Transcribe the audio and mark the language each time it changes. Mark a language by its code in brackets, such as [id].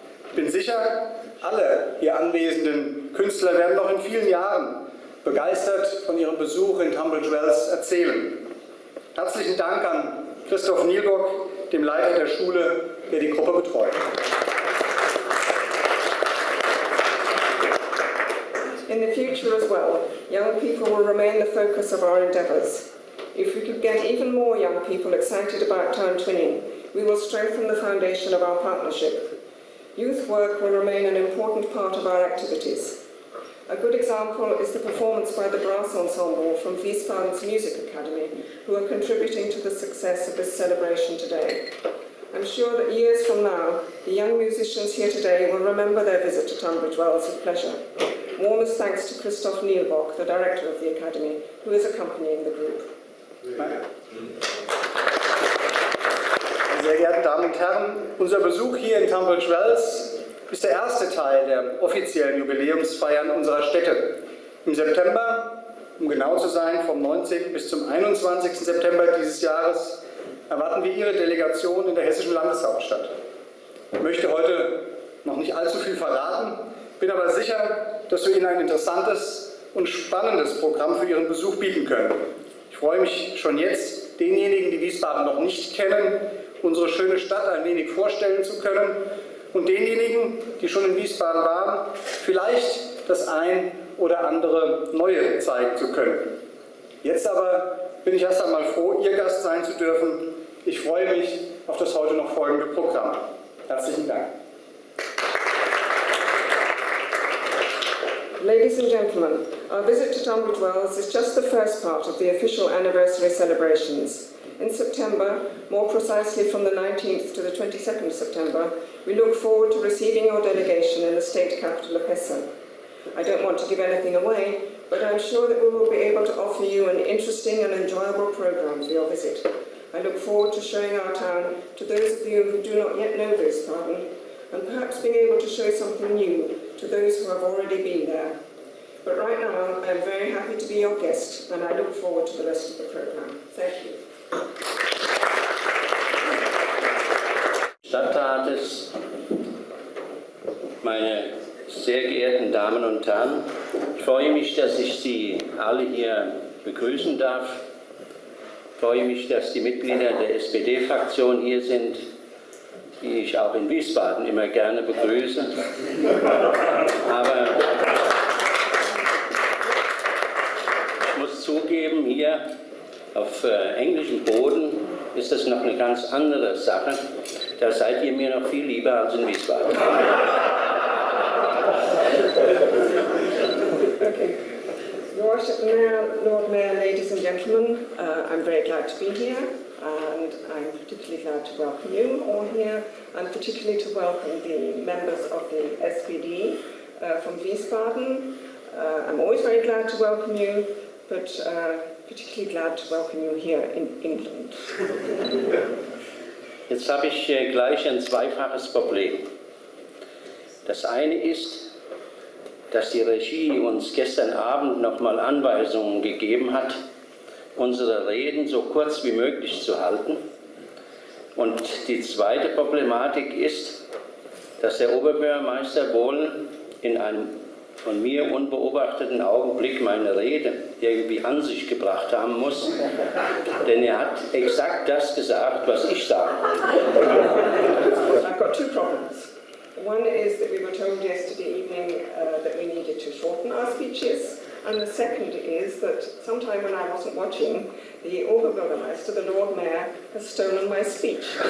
[de] Ich bin sicher, alle hier anwesenden Künstler werden noch in vielen Jahren begeistert von ihrem Besuch in Tunbridge Wells erzählen. Herzlichen Dank an Christoph Nielbock, dem Leiter der Schule, der die Gruppe betreut. [en] In the future as well, young people will remain the focus of our endeavours. If we could get even more young people excited about town twinning, we will strengthen the foundation of our partnership. Youth work will remain an important part of our activities. A good example is the performance by the brass ensemble from Wiesbaden's Music Academy, who are contributing to the success of this celebration today. I'm sure that years from now, the young musicians here today will remember their visit to Tunbridge Wells with pleasure. Warmest thanks to Christoph Nielbock, the director of the Academy, who is accompanying the group. [de] Sehr geehrte Damen und Herren, unser Besuch hier in Tunbridge Wells ist der erste Teil der offiziellen Jubiläumsfeiern unserer Städte. Im September, um genau zu sein, vom 19. bis zum 21. September dieses Jahres, erwarten wir Ihre Delegation in der hessischen Landeshauptstadt. Ich möchte heute noch nicht allzu viel verraten, bin aber sicher, dass wir Ihnen ein interessantes und spannendes Programm für Ihren Besuch bieten können. Ich freue mich schon jetzt, denjenigen, die Wiesbaden noch nicht kennen, unsere schöne Stadt ein wenig vorstellen zu können und denjenigen, die schon in Wiesbaden waren, vielleicht das ein oder andere Neue zeigen zu können. Jetzt aber bin ich erst einmal froh, Ihr Gast sein zu dürfen. Ich freue mich auf das heute noch folgende Programm. Herzlichen Dank. [en] Ladies and gentlemen, our visit to Tunbridge Wells is just the first part of the official anniversary celebrations. in September, more precisely from the 19th to the 22nd of September, we look forward to receiving your delegation in the state capital of Hesse. I don't want to give anything away, but I'm sure that we will be able to offer you an interesting and enjoyable programme for your visit. I look forward to showing our town to those of you who do not yet know Wiesbaden, and perhaps being able to show something new to those who have already been there. But right now, I'm very happy to be your guest, and I look forward to the rest of the programme. Thank you. [de] Stadtrates, meine sehr geehrten Damen und Herren, ich freue mich, dass ich Sie alle hier begrüßen darf. Ich freue mich, dass die Mitglieder der SPD-Fraktion hier sind, die ich auch in Wiesbaden immer gerne begrüße. Aber ich muss zugeben, hier auf englischem Boden ist das noch eine ganz andere Sache. Da seid ihr mir noch viel lieber als in Wiesbaden. Okay. [en] Your Worship Mayor, Lord Mayor, ladies and gentlemen, I'm very glad to be here, and I'm particularly glad to welcome you all here, and particularly to welcome the members of the SPD from Wiesbaden. I'm always very glad to welcome you, but particularly glad to welcome you here in England. [de] Jetzt habe ich gleich ein zweifaches Problem. Das eine ist, dass die Regie uns gestern Abend nochmal Anweisungen gegeben hat, unsere Reden so kurz wie möglich zu halten. Und die zweite Problematik ist, dass der Oberbürgermeister wohl in einem von mir unbeobachteten Augenblick meine Rede irgendwie an sich gebracht haben muss, denn er hat exakt das gesagt, was ich sagen wollte. [en] I've got two problems. One is that we were told yesterday evening that we needed to shorten our speeches, and the second is that sometime when I wasn't watching, the Oberbürgermeister, the Lord Mayor, has stolen my speech.